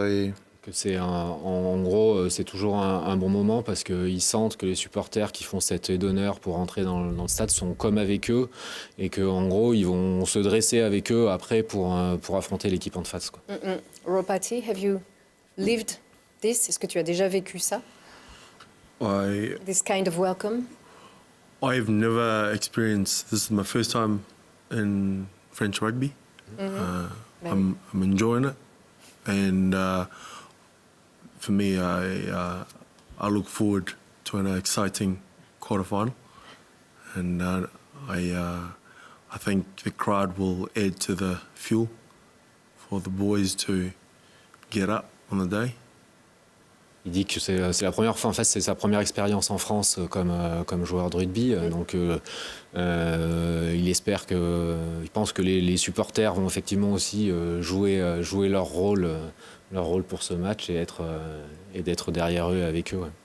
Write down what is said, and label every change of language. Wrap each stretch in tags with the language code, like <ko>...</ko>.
<fr>que c'est en gros, c'est toujours un bon moment parce qu'ils sentent que les supporters qui font cette haie d'honneur pour entrer dans le stade sont comme avec eux et qu'en gros, ils vont se dresser avec eux après pour affronter l'équipe en face, quoi.</fr> <en>Ropati, have you lived this?</en> <fr>Est-ce que tu as déjà vécu ça?</fr> <en>This kind of welcome? I've never experienced. This is my first time in French rugby. I'm enjoying it. and for me, I look forward to an exciting quarterfinal, and I think the crowd will add to the fuel for the boys to get up on the day.</en> <fr>Il dit que c'est la première fois, en fait, c'est sa première expérience en France comme joueur de rugby. Donc, il espère il pense que les supporters vont effectivement aussi jouer leur rôle pour ce match et d'être derrière eux avec eux.</fr>